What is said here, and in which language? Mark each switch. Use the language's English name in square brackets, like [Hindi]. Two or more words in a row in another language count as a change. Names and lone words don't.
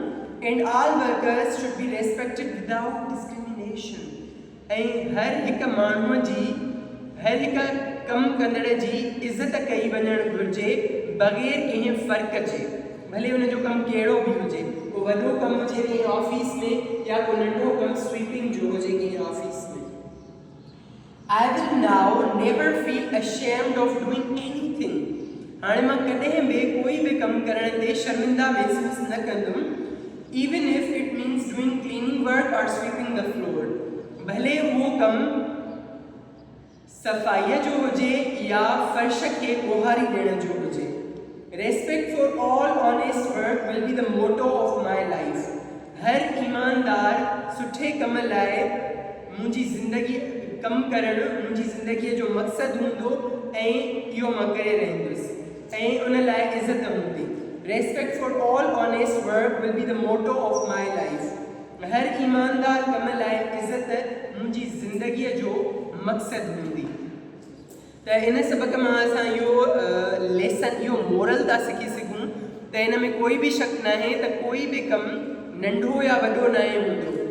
[English] And all workers should be respected without discrimination. [Sindhi] ऐं हर हिक माण्हूअ जी, हर हिक कमु कंदड़ जी इज़त कई वञणु घुरिजे बग़ैर कंहिं फ़र्क़ जे। भले हुनजो कमु कहिड़ो बि हुजे, को वॾो कमु हुजे कंहिं ऑफिस में या को नंढो कमु स्वीपिंग जो हुजे कंहिं ऑफिस में। [English] I will now never feel ashamed of doing anything. [Sindhi] हाणे मां कॾहिं बि कोई बि कमु करण ते शर्मिंदा महसूस न कंदुमि, [English] even if it means doing cleaning work or sweeping the floor. [Sindhi] भले उहो कमु सफ़ाईअ जो हुजे या फ़र्श खे ॿुहारी ॾियण जो हुजे। [English] Respect for all honest work will be the motto of my life. [Sindhi] हर ईमानदार सुठे कम लाइ मुंहिंजी ज़िंदगी कमु करणु मुंहिंजी ज़िंदगीअ जो मक़सदु हूंदो ऐं इहो मां करे रहंदुसि ऐं उन लाइ इज़त हूंदी। [English] Respect for all honest work will be the motto of my life. [Sindhi] हर ईमानदार कम लाइ इज़त मुंहिंजी ज़िंदगीअ जो मक़सदु हूंदी। त इन सबक मां असां इहो लेसन, इहो मोरल था सिखी सघूं त इन में कोई बि शक न आहे त कोई बि कमु नंढो या वॾो न हूंदो।